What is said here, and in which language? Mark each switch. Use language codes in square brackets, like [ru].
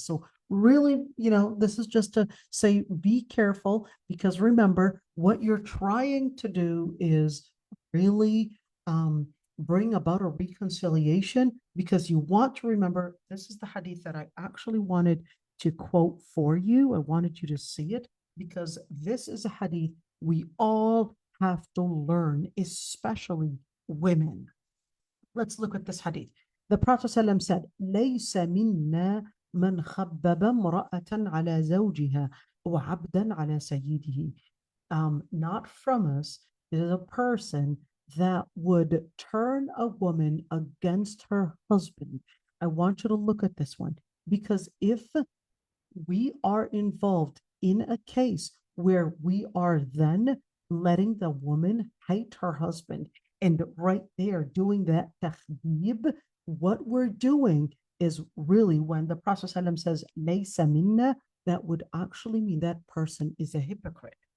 [en] So really, this is just to say, be careful, because remember, what you're trying to do is really bring about a reconciliation, because you want to remember, this is the hadith that I actually wanted to quote for you. I wanted you to see it, because this is a hadith we all have to learn, especially women. Let's look at this hadith. The Prophet ﷺ said, [ar] ليس منا من خبب امرأة على زوجها وعبدا على سيده. [en] Not from us is a person that would turn a woman against her husband. I want you to look at this one, because if we are involved in a case where we are then letting the woman hate her husband, and right there doing that tahdib, what we're doing is really, when the Prophet ﷺ says [ar] laysa minna, [en] that would actually mean that person is a hypocrite.